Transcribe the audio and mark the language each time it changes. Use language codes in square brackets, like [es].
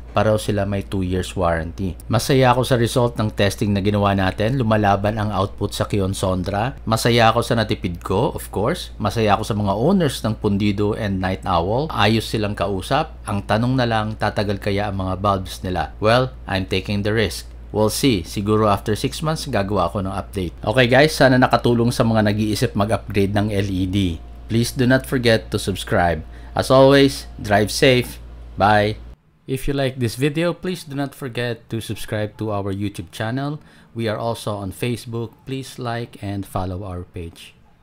[tl] Pareho sila may 2 years warranty. Masaya ako sa result ng testing na ginawa natin. Lumalaban ang output sa Kion Sondra. Masaya ako sa natipid ko, [en] of course. [tl] Masaya ako sa mga owners ng Pundido and Night Owl. Ayos silang kausap. Ang tanong na lang, tatagal kaya ang mga bulbs nila? [en] Well, I'm taking the risk. We'll see. [tl] Siguro after 6 months, gagawa ako ng update. Okay guys, sana nakatulong sa mga nag-iisip mag-upgrade ng LED. [en] Please do not forget to subscribe. As always, drive safe. Bye! If you like this video, please do not forget to subscribe to our YouTube channel. We are also on Facebook. Please like and follow our page.